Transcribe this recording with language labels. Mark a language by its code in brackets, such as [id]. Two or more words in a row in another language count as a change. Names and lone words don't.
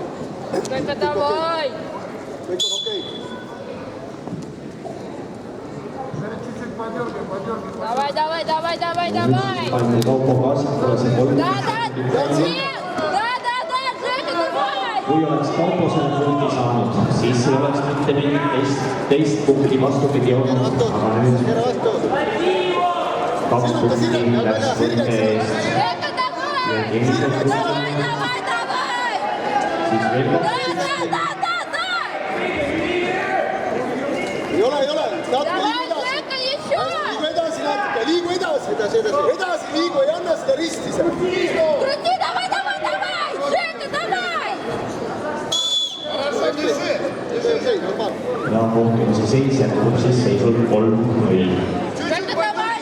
[ru] Rõõka, davai! [et] Kõik on okei. [ru] Давай, давай, давай, давай, давай! [et] Pandi Kaupo Kaasakule see 3. [ru] Да, Жека, давай! [et] Kui oleks Kaupo selle punkti saanud, siis ei oleks mitte mingit teist punkti vastupidi olnud, aga nüüd 2 punkti läks võrge eest. [ru] Жека, давай! Давай, давай, давай! [et] Siis veel 2. [ru] Да! [et] Ei ole. [ru] Давай, Жека, еще! [et] Liigu edasi. Edasi liigu, ei anna seda risti seal. [ru] Крути, давай! Жека, давай! [et] Ja kohtumise seis jätkub siis seisult 3-0. [ru] Жека, давай!